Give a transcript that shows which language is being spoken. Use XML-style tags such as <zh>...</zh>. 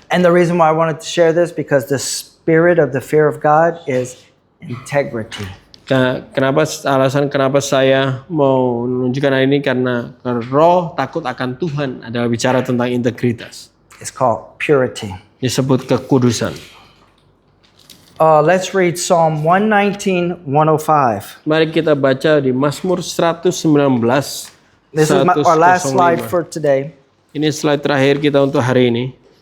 <en>And the reason why I wanted to share this, because the spirit of the fear of God is integrity.</en> <id>Alasan kenapa saya mau menunjukkan hal ini karena roh takut akan Tuhan adalah bicara tentang integritas.</id> <en>It's called purity.</en> <id>Disebut kekudusan.</id> <en>Let's read Psalm 119, 105.</en> <id>Mari kita baca di Mazmur 119.</id> <en>This is our last slide for today.</en> <id>Ini slide terakhir kita untuk hari ini.</id>